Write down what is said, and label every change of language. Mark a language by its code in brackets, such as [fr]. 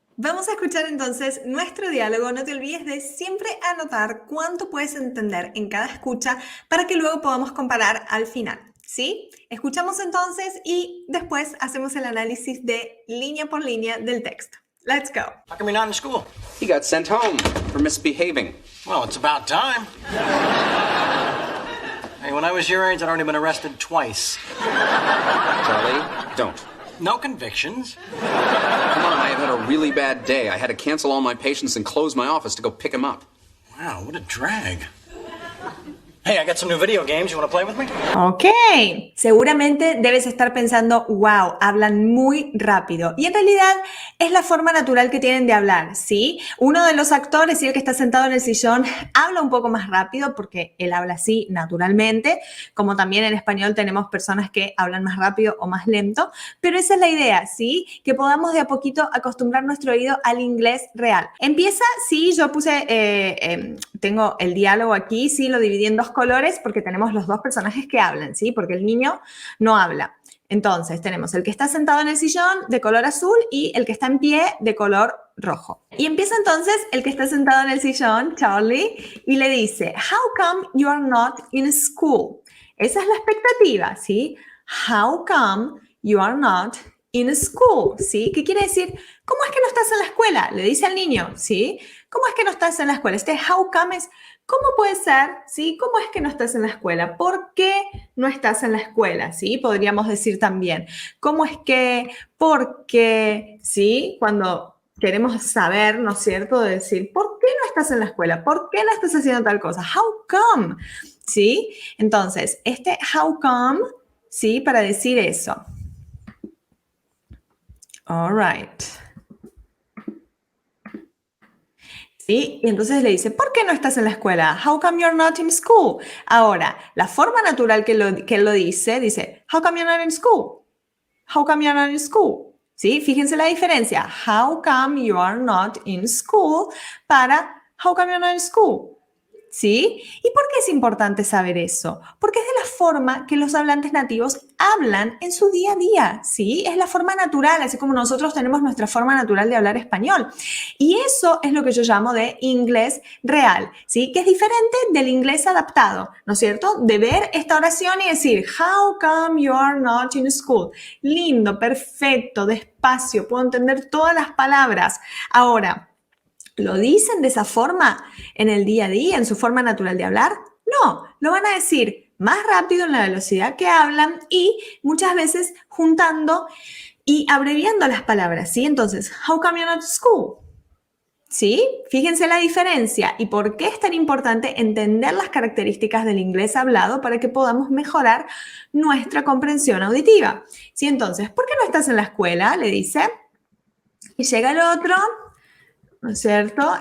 [es] Vamos a escuchar entonces nuestro diálogo. No te olvides de siempre anotar cuánto puedes entender en cada escucha para que luego podamos comparar al final, ¿sí? Escuchamos entonces y después hacemos el análisis de línea por línea del texto. [en] Let's go. How come you're not in school? He got sent home for misbehaving. Well, it's about time. Hey, when I was your age, I'd already been arrested twice. Charlie, don't. No convictions. Come on, I have had a really bad day. I had to cancel all my patients and close my office to go pick him up. Wow, what a drag. Hey, I got some new video games. You want to play with me? [es] Ok, seguramente debes estar pensando, [en] wow, [es] hablan muy rápido. Y en realidad es la forma natural que tienen de hablar, ¿sí? Uno de los actores, y el que está sentado en el sillón, habla un poco más rápido porque él habla así naturalmente, como también en español tenemos personas que hablan más rápido o más lento, pero esa es la idea, ¿sí? Que podamos de a poquito acostumbrar nuestro oído al inglés real. Empieza, sí, yo puse, tengo el diálogo aquí, sí, lo dividí en dos colores porque tenemos los dos personajes que hablan, ¿sí? Porque el niño no habla. Entonces, tenemos el que está sentado en el sillón de color azul y el que está en pie de color rojo. Y empieza entonces el que está sentado en el sillón, Charlie, y le dice, [en] "How come you are not in school?" [es] Esa es la expectativa, ¿sí? [en] How come you are not in school, [es] ¿sí? ¿Qué quiere decir? ¿Cómo es que no estás en la escuela? Le dice al niño, ¿sí? ¿Cómo es que no estás en la escuela? Este how come es, ¿cómo puede ser? ¿Sí? ¿Cómo es que no estás en la escuela? ¿Por qué no estás en la escuela? ¿Sí? Podríamos decir también, ¿cómo es que? ¿Por qué? ¿Sí? Cuando queremos saber, ¿no es cierto? De decir, ¿por qué no estás en la escuela? ¿Por qué no estás haciendo tal cosa? [en] How come? [es] ¿Sí? Entonces, este how come, ¿sí? Para decir eso. [en] All right. [es] ¿Sí? Y entonces le dice, ¿por qué no estás en la escuela? [en] How come you're not in school? [es] Ahora, la forma natural que él lo dice, [en] how come you're not in school? How come you're not in school? [es] ¿Sí? Fíjense la diferencia. [en] How come you are not in school [es] para [en] how come you're not in school? [es] ¿Sí? ¿Y por qué es importante saber eso? Porque es de la forma que los hablantes nativos hablan en su día a día, ¿sí? Es la forma natural, así como nosotros tenemos nuestra forma natural de hablar español. Y eso es lo que yo llamo de inglés real, ¿sí? Que es diferente del inglés adaptado, ¿no es cierto? De ver esta oración y decir, [en] how come you are not in school? [es] Lindo, perfecto, despacio, puedo entender todas las palabras. Ahora, ¿lo dicen de esa forma en el día a día, en su forma natural de hablar? No, lo van a decir más rápido en la velocidad que hablan y muchas veces juntando y abreviando las palabras, ¿sí? [en] Entonces, how come you're not at school? [es] ¿Sí? Fíjense la diferencia y por qué es tan importante entender las características del inglés hablado para que podamos mejorar nuestra comprensión auditiva. ¿Sí? Entonces, ¿por qué no estás en la escuela? Le dice. Y llega el otro, ¿no es cierto?